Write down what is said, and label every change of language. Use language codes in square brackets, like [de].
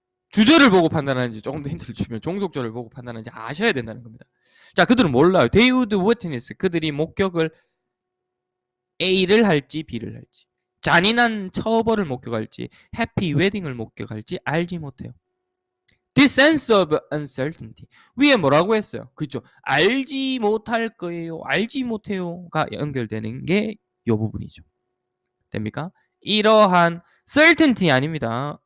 [ko] 주절을 보고 판단하는지 조금 더 힌트를 주면 종속절을 보고 판단하는지 아셔야 된다는 겁니다. 자, 그들은 몰라요. [en] They would witness. [ko] 그들이 목격을 A를 할지 B를 할지. 잔인한 처벌을 목격할지 해피 웨딩을 목격할지 알지 못해요. [en] This sense of uncertainty. [ko] 위에 뭐라고 했어요? 그렇죠. 알지 못할 거예요. 알지 못해요가 연결되는 게 이 부분이죠. 됩니까? 이러한 certainty 아닙니다.